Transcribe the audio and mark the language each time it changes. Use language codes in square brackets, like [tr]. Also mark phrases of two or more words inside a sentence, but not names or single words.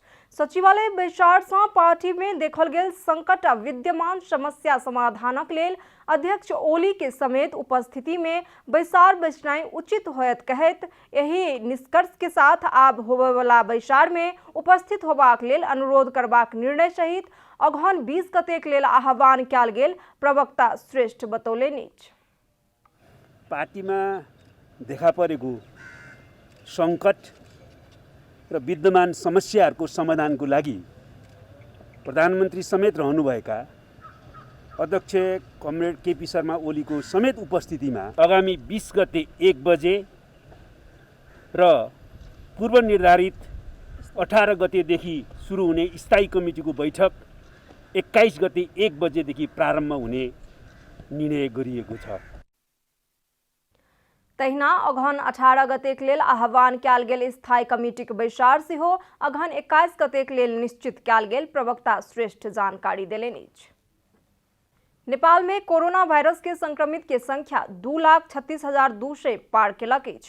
[mai] सचिवालय बैसार से पार्टी में देखल गेल संकट आ विद्यमान समस्या समाधानक लेल अध्यक्ष ओली के समेत उपस्थिति में बैसार बैसनाई उचित होयत कहैत यही निष्कर्ष के साथ आब होबय वाला बैसार में उपस्थित होबाक लेल अनुरोध करबाक निर्णय सहित अगहन 20 गते लेल आह्वान कयल गेल प्रवक्ता श्रेष्ठ बतौलनि अछि। [ne] पार्टी में देखा परेको संकट र विद्यमान समस्याहरूको समाधानको लागि प्रधानमन्त्री समेत रहनुभएका अध्यक्ष कमरेड KP शर्मा ओलीको समेत उपस्थितिमा आगामी 20 गते 1 बजे र पूर्व निर्धारित 18 गतेदेखि सुरु हुने स्थायी कमिटीको बैठक 21 गते 1 बजेदेखि प्रारम्भ हुने निर्णय गरिएको छ। [mai] तहिना अगहन 18 गते लेल आह्वान कयल गेल स्थायी कमिटीक बैसार सेहो अगहन 21 गते लेल निश्चित कयल गेल प्रवक्ता श्रेष्ठ जानकारी देलनि अछि। नेपाल में कोरोना वायरस के संक्रमित के संख्या 2,36,200 पार केलक अछि।